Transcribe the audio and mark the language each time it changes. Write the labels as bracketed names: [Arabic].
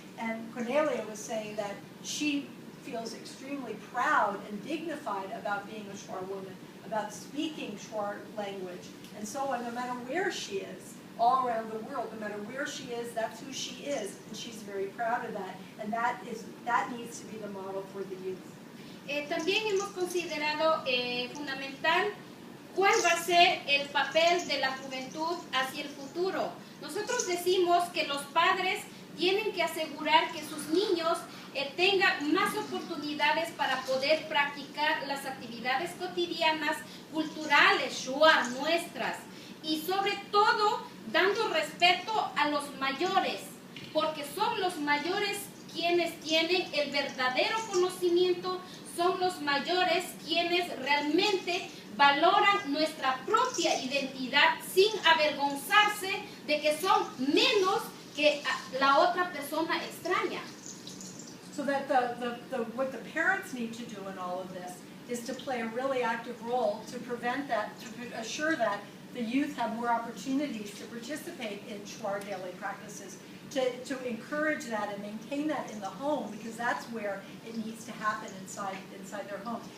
[English] And Cornelia was saying that she feels extremely proud and dignified about being a Shuar woman, about speaking Shuar language, and so on, no matter where she is. All around the world, no matter where she is, that's who she is, and she's very proud of that, and that needs to be the model for the youth. [Spanish] También hemos considerado fundamental cuál va a ser el papel de la juventud hacia el futuro. Nosotros decimos que los padres tienen que asegurar que sus niños tengan más oportunidades para poder practicar las actividades cotidianas, culturales, Shuar, nuestras, y sobre todo dando respeto a los mayores, porque son los mayores quienes tienen el verdadero conocimiento, son los mayores quienes realmente valoran nuestra propia identidad sin avergonzarse de que son menos que la otra persona extraña. [English] So that what the parents need to do in all of this is to play a really active role to prevent that, to assure that the youth have more opportunities to participate in Shuar daily practices, to encourage that and maintain that in the home, because that's where it needs to happen inside their homes.